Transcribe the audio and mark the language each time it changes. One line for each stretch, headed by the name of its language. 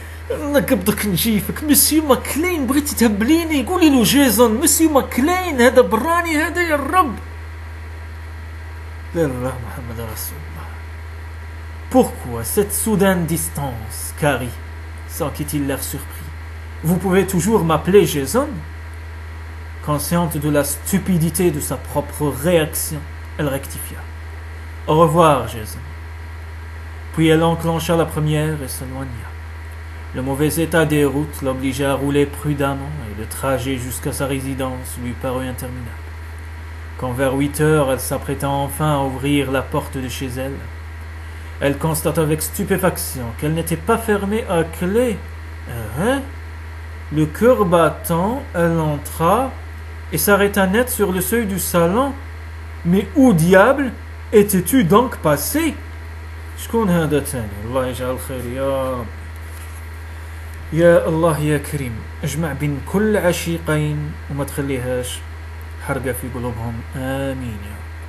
Arabic: نقبضك نجيفك مسيو ماكلين بغيتي تهبليني قولي له جيسون مسيو ماكلين هذا براني هذا يا الرب الله محمد رسول الله.
French: Pourquoi cette soudaine distance, Carrie? S'enquit-il l'air surpris. Vous pouvez toujours m'appeler Jason? Consciente de la stupidité de sa propre réaction, elle rectifia. Au revoir, Jason. Puis elle enclencha la première et s'éloigna. Le mauvais état des routes l'obligeait à rouler prudemment et le trajet jusqu'à sa résidence lui parut interminable. Quand vers 8 heures elle s'apprêta enfin à ouvrir la porte de chez elle, elle constata avec stupéfaction qu'elle n'était pas fermée à clé. Le cœur battant, elle entra et s'arrêta net sur le seuil du salon. Mais où diable étais-tu donc passé?
Arabic: شكون هذا تاني الله يجعل الخير يا رب. يا الله يا كريم اجمع بين كل عشيقين وما تخليهاش حرقة في قلوبهم آمين يا رب.